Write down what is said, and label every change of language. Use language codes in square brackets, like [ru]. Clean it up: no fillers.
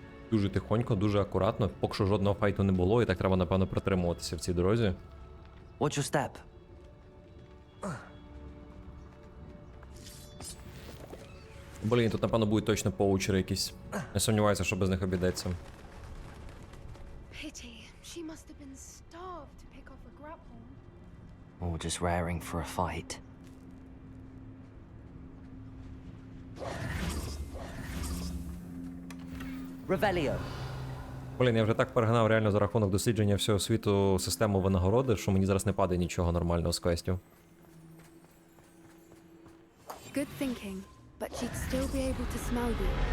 [uk] Дуже тихонько, дуже акуратно. Поки що жодного файту не було, і так треба, напевно, протримуватися в цій дорозі. [en] Watch your step. [uk] Блін, тут напевно будуть точно поучери якісь. Не сумніваюся, що без них обійдеться. [en] Pity. She must have been starved to pick off a grapple. Or just raring for a fight. Revelio. [uk] Блін, я вже так перегнав реально за рахунок дослідження всього світу систему винагороди, що мені зараз не падає нічого нормального з квестів. [en] Good thinking, but she'd still be able to smell you.